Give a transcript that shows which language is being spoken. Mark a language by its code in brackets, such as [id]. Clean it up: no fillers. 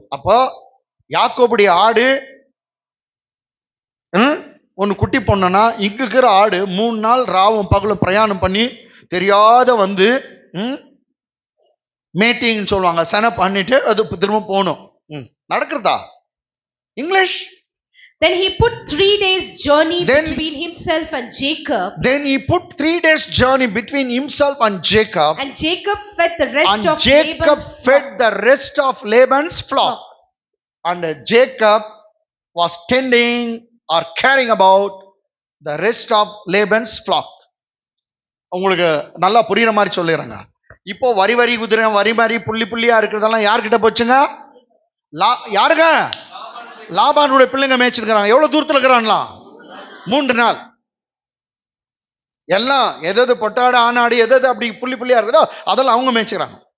[ta] அப்போ யாக்கோபுடைய ஆடு ஒன்னு குட்டி பொண்ணுனா, இங்க இருக்கிற ஆடு 3 நாள் ராவும் பகலும் பிரயாணம் பண்ணி தெரியாத வந்து மேட்டிங் சொல்லுவாங்க, சென பண்ணிட்டு அது திரும்ப போகணும். நடக்கிறதா? English. [en] Then he put 3 days journey between himself and Jacob. Then he put 3 days journey between himself and Jacob. And Jacob fed the rest and of Jacob Laban's fed flocks. the rest of Laban's flocks. And Jacob was tending or caring about the rest of Laban's flock. [ta] உங்களுக்கு நல்லா புரியுற மாதிரி சொல்லிடுறாங்க. இப்போ வரி வரி குதிரை, வரி மாதிரி புள்ளி புள்ளியா இருக்கிறதெல்லாம் யார்கிட்ட போச்சுங்க? யாருங்க? லாபானுடைய பிள்ளைங்க மேய்ச்சிருக்கிறாங்க. எவ்வளவு தூரத்துல இருக்கிறான்லாம்? 3 நாள். எல்லாம் எது பொட்டாடு ஆனாடு எது அப்படி புள்ளி புள்ளியா இருக்குதோ அதெல்லாம் அவங்க மேய்ச்சிக்கிறாங்க.